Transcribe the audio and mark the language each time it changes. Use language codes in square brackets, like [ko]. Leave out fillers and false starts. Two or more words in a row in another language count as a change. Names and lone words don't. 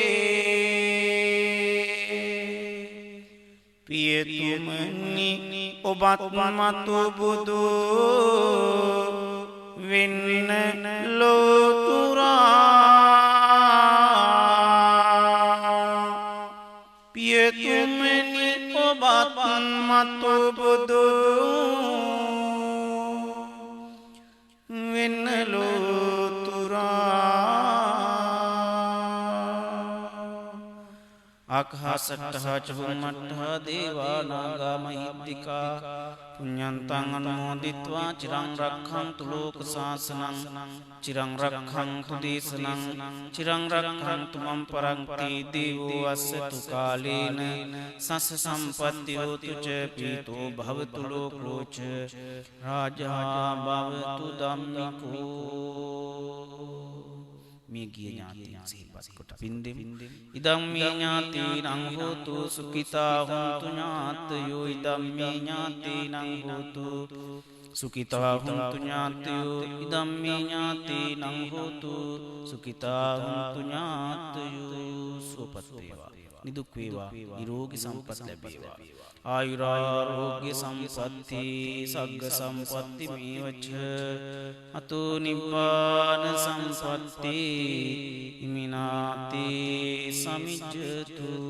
[si] පියතුමනි ඔබත් මතු බුදු වෙන්න ලෝතුරා පියතුමනි ඔබත් මතු බුදු වෙන්න ලෝතුරා [pi] අක්හසට්ටහ චුම්මට්ටහ දේවා නාග මහිද්దికා පුඤ්ඤන්තං අනුමෝදිත්වා චිරං රක්ඛන්තු ලෝක සාසනං චිරං රක්ඛන්තු දේශනං චිරං රක්ඛන්තු මම් පරන්ති දීවෝ අස්සතු කාලේන සස්ස සම්පත්ති හෝතු ච පීතෝ භවතු ලෝකෝ ච රාජා භවතු ධම්මිකෝ [si] මේ ගිය ඥාතීන් සිහිපත් කොට පින්දෙම් [pi] ඉදම් මේ ඥාතීනං හෝතු සුඛිතා හොන්තු ඥාතයෝ ඉදම් මේ ඥාතීනං හෝතු සුඛිතා හොන්තු ඥාතයෝ ඉදම් මේ ඥාතීනං හෝතු සුඛිතා හොන්තු ඥාතයෝ [si] සුවපත් වේවා නිදුක් වේවා නිරෝගී සම්පත් ලැබේවා [pi] ආයුරාෝග්‍ය සම්පatti සග්ග සම්පatti මේවච අතෝ නිබ්බාන සම්පatti ඉමිනාති සමිජ්ජතු